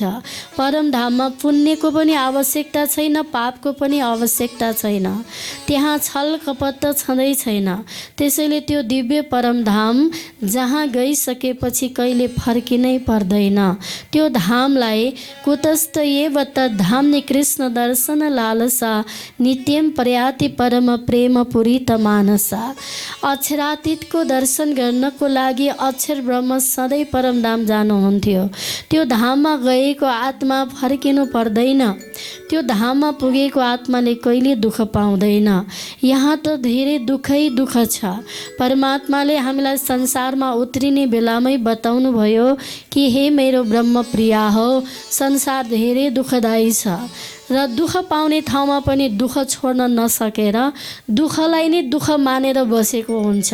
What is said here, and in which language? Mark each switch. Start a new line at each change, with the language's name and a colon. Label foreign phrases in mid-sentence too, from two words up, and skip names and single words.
Nepali: परमधाममा पुण्यको पनि आवश्यकता छैन, पापको पनि आवश्यकता छैन। त्यहाँ छल कपट त छँदै छैन। त्यसैले त्यो दिव्य परमधाम जहाँ गइसकेपछि कहिले फर्किनै पर्दैन। त्यो धामलाई
Sanskrit: कुतस्थ एव तद्धाम्नि कृष्ण दर्शन लालसा नित्यम प्रयाति परम प्रेम पूरित मानसा।
Nepali: अक्षरातीतको दर्शन गर्नको लागि अक्षर ब्रह्म सधैँ परमधाम जानुहुन्थ्यो। त्यो धाममा गएको आत्मा फर्किनु पर्दैन। त्यो धाममा पुगेको आत्माले कहिले दुःख पाउँदैन। यहाँ त धेरै दुःखै दुःख छ। परमात्माले हामीलाई संसारमा उत्रिने बेलामै बताउनु भयो कि हे मेरो ब्रह्म प्रिया हो, संसार धेरै दुःखदायी छ र दुःख पाउने ठाउँमा पनि दुःख छोड्न नसकेर दुःखलाई नै दुःख मानेर बसेको हुन्छ।